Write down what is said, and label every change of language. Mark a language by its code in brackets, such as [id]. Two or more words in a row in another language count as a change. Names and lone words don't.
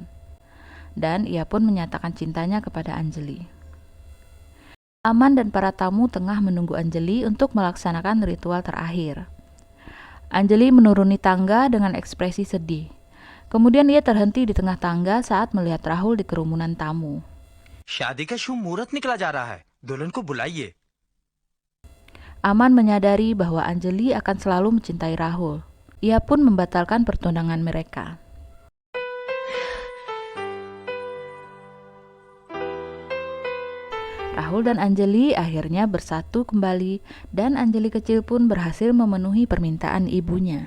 [id] Dan ia pun menyatakan cintanya kepada Anjali. Aman dan para tamu tengah menunggu Anjali untuk melaksanakan ritual terakhir. Anjali menuruni tangga dengan ekspresi sedih. Kemudian ia terhenti di tengah tangga saat melihat Rahul di kerumunan tamu. [hi] शादी का शुभ मुहूर्त निकला जा रहा है, दुल्हन को बुलाइए। [id] Aman menyadari bahwa Anjali akan selalu mencintai Rahul. Ia pun membatalkan pertunangan mereka. Rahul dan Anjali akhirnya bersatu kembali dan Anjali kecil pun berhasil memenuhi permintaan ibunya.